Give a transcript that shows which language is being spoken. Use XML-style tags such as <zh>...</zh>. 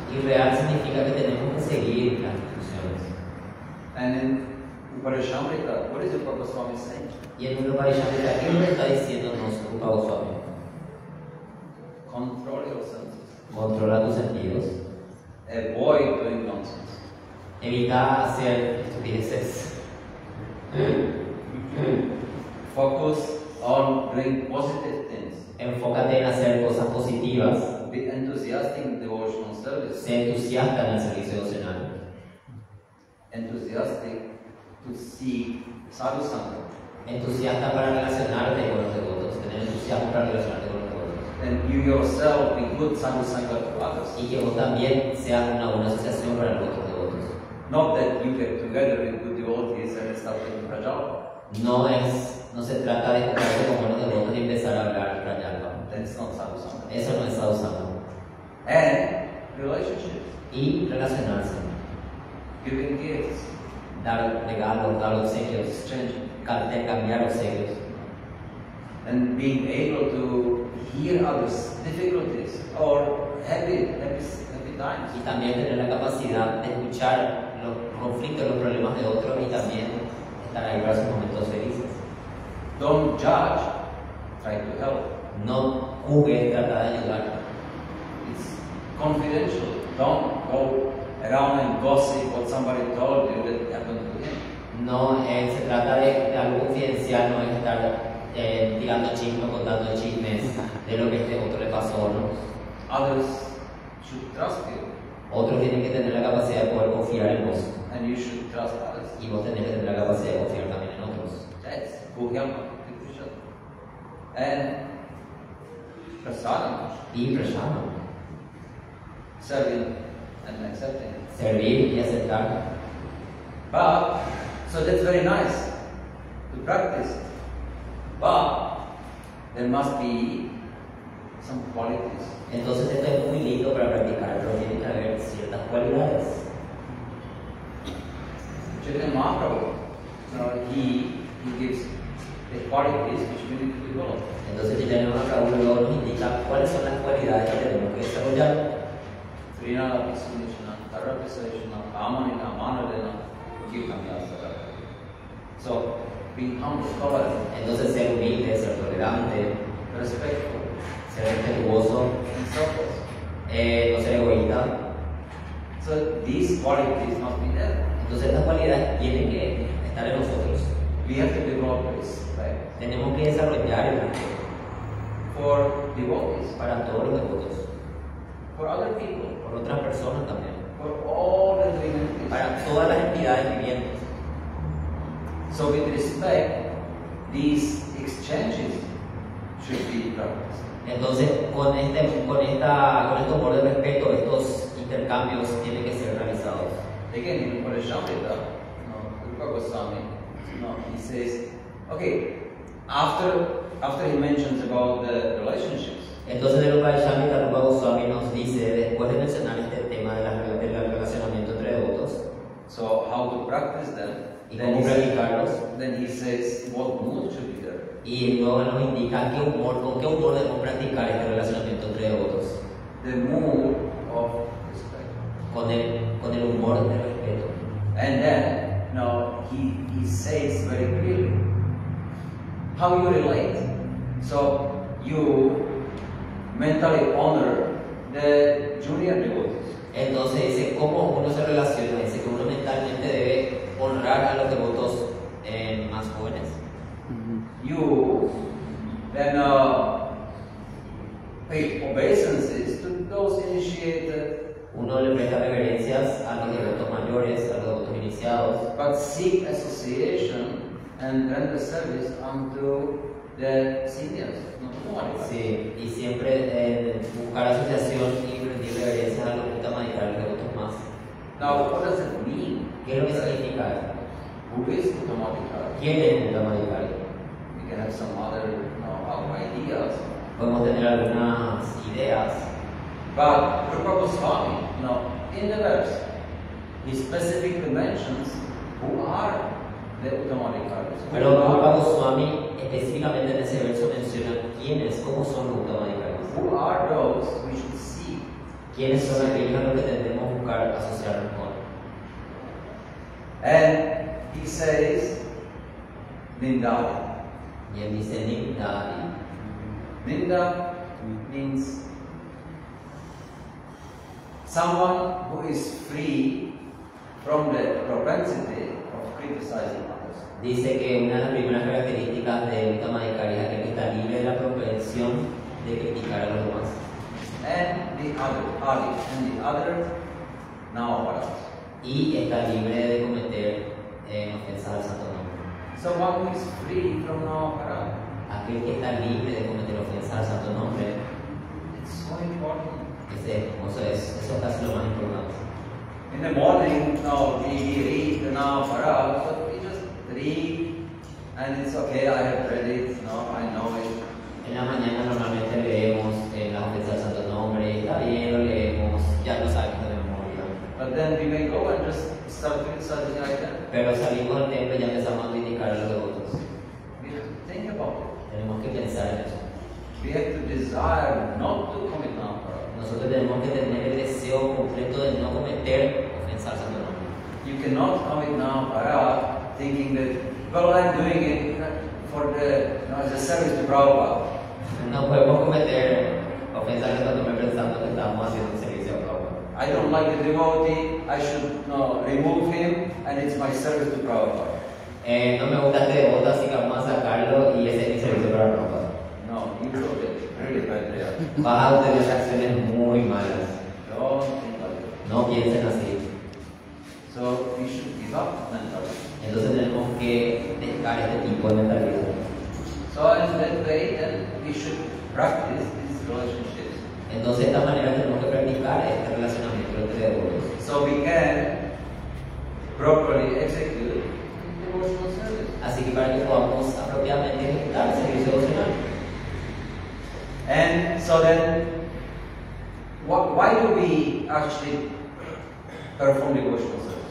<es>Y real significa que tenemos que seguir las instrucciones.</es> <en>And in Upanishadika, what is the Rupa Goswami saying?</en> <es>Y en un Upanishadika, ¿qué nos está diciéndonos Rupa Goswami?</es> <en>Control your senses.</en> <es>Controla tus sentidos.</es> <en>Avoid doing nonsense.</en> <es>Evita hacer estupideces.</es> <en>Focus on doing positive things.</en> <es>Enfócate en hacer cosas positivas.</es> <en>Be enthusiastic in devotional service.</en> <es>Sé entusiasta en el servicio devocional.</es> <en>Enthusiastic to see sadhu sangha.</en> <es>Entusiasta para relacionarte con los devotos. Tener entusiasmo para relacionarte con los devotos.</es> <en>And you yourself be good sadhu sangha to others.</en> <es>Y que vos también seas una buena asociación para los otros devotos.</es> <en>Not that you get together with good devotees and start taking prajala.</en> <es>No se trata de juntarse con buenos devotos y empezar a hablar Prayalpa.</es> <en>That's not sadhu sangha.</en> <es>Eso no es sadhu sangha.</es> <en>And relationships.</en> <es>Y relacionarse.</es> <en>Giving gifts.</en> <es>Dar regalos, dar obsequios.</es> <en>Exchange.</en> <es>Cambiar obsequios.</es> <en>And being able to hear others' difficulties or happy times.</en> <es>Y también tener la capacidad de escuchar los conflictos, los problemas de otros y también estar ahí para sus momentos felices.</es> <en>Don't judge, try to help.</en> <es>No juzgues, trata de ayudar.</es> <en>It's confidential. Don't go around and gossip what somebody told you that happened to him.</en> <es>No se trata de algo confidencial, no es estar tirando chismes, contando chismes de lo que este otro le pasó, ¿no?</es> <en>Others should trust you.</en> <es>Otros tienen que tener la capacidad de poder confiar en vos.</es> <en>And you should trust others.</en> <es>Y vos tenés que tener la capacidad de confiar también en otros.</es> <en>That's Guhyam Krishna. And prasadam,</en> <es>Y prashana,</es> <en>serving and accepting.</en> <es>servir y aceptar.</es> <en>But, so that's very nice to practice. But, there must be some qualities.</en> <es>Entonces esto es muy lindo para practicar, pero tiene que haber ciertas cualidades.</es> <en>Chaitanya Mahaprabhu, he gives the qualities which we need to develop.</en> <es>Entonces Chaitanya Mahaprabhu luego nos indica cuáles son las cualidades que tenemos que desarrollar. Prinala Pisunishna, Tarapisashna, Amanina, Manadena, Kikamyasaka.</es> <en>So, being humble, tolerant,</en> <es>Entonces ser humilde, ser tolerante,</es> <en>respectful,</en> <es>ser respetuoso,</es> <en>and selfless.</en> <es>no ser egoísta.</es> <en>So, these qualities must be there.</en> <es>Entonces estas cualidades tienen que estar en nosotros.</es> <en>We have to develop respect</en> <es>Tenemos que desarrollar el respeto</es> <en>for devotees,</en> <es>para todos los devotos,</es> <en>for other people,</en> <es>por otras personas también,</es> <en>for all the living entities.</en> <es>para todas las entidades vivientes.</es> <en>So, with respect, these exchanges should be practiced.</en> <es>Entonces con este amor de respeto, estos intercambios tienen que ser realizados.</es> <en>Again, in Parashamrita, Rupa Goswami, he says, okay, after he mentions about the relationships,</en> <es>Entonces el Upayashamrita Rupa Goswami nos dice, después de mencionar este tema del relacionamiento entre devotos</es> <en>so how to practice them,</en> <es>y cómo practicarlos,</es> <en>then he says what mood should be there.</en> <es>y luego nos indica con qué humor debemos practicar este relacionamiento entre devotos,</es> <en>The mood of respect.</en> <es>con el humor de respeto.</es> <en>And then, he says very clearly how you relate. So you mentally honor the junior devotees.</en> <es>Entonces dice cómo uno se relaciona, dice que uno mentalmente debe honrar a los devotos más jóvenes.</es> <en>You then pay obeisances to those initiated,</en> <es>Uno le presta reverencias a los devotos mayores, a los devotos iniciados,</es> <en>but seek association and render service unto the seniors.</en> <es>sí, y siempre buscar asociación y rendir reverencias a los Uttamadhikari, a los devotos más.</es> <en>Now, what does it mean?</en> <es>¿Qué es lo que significa esto?</es> <en>Who is Uttamadhikari?</en> <es>¿Quién es Uttamadhikari?</es> <en>We can have some other ideas.</en> <es>Podemos tener algunas ideas,</es> <en>But Rupa Goswami, in the verse, he specifically mentions who are the Uttamadhikaris.</en> <es>pero Rupa Goswami específicamente en ese verso menciona quiénes, cómo son los Uttamadhikaris.</es> <en>Who are those we should seek?</en> <es>¿Quiénes son aquellos a los que tendremos que buscar asociarnos con?</es> <en>And he says, Nindari.</en> <es>Y él dice Nindari.</es> <en>Ninda means someone who is free from the propensity of criticizing others.</en> <es>Dice que una de las primeras características de Uttamadhikari es aquel que está libre de la propensión de criticar a los demás.</es> <en>And the other, Navaparas.</en> <es>Y está libre de cometer ofensas al santo nombre.</es> <en>So one who is free from Navapara,</en> <es>Aquel que está libre de cometer ofensas al santo nombre,</es> <en>it's so important.</en> <es>eso es casi lo más importante.</es> <en>In the morning, we read the Navapara, so we just read, and it's okay, I have read it, I know it.</en> <es>En la mañana normalmente leemos las ofensas al santo nombre, está bien, lo leemos, ya lo sabemos de memoria.</es> <en>But then we may go and just start criticizing again.</en> <es>Pero salimos del templo y ya empezamos a criticar a los devotos.</es> <en>We have to think about it.</en> <es>Tenemos que pensar en eso.</es> <en>We have to desire not to commit Navapara.</en> <es>Nosotros tenemos que tener el deseo completo de no cometer ofensas al santo nombre.</es> <en>You cannot commit Navapara thinking that, well, I'm doing it for as a service to Prabhupada.</en> <es>No podemos cometer ofensas al santo nombre pensando que estamos haciendo un servicio a Prabhupada.</es> <en>I don't like the devotee, I should remove him, and it's my service to Prabhupada.</en> <es>No me gusta este devoto, así que vamos a sacarlo y ese es mi servicio para Prabhupada.</es> <en>No, you will get really bad there.</en> <es>Vas a obtener acciones muy malas.</es> <en>Don't think like that.</en> <es>No piensen así.</es> <en>So we should give up mentality.</en> <es>Entonces tenemos que dejar este tipo de mentalidad.</es> <en>So in that way, then we should practice these relationships.</en> <es>Entonces de esta manera tenemos que practicar este relacionamiento entre devotos.</es> <en>So we can properly execute devotional service.</en> <es>Así que para que podamos apropiadamente ejecutar el servicio devocional.</es> <en>And so then, why do we actually perform devotional service?</en>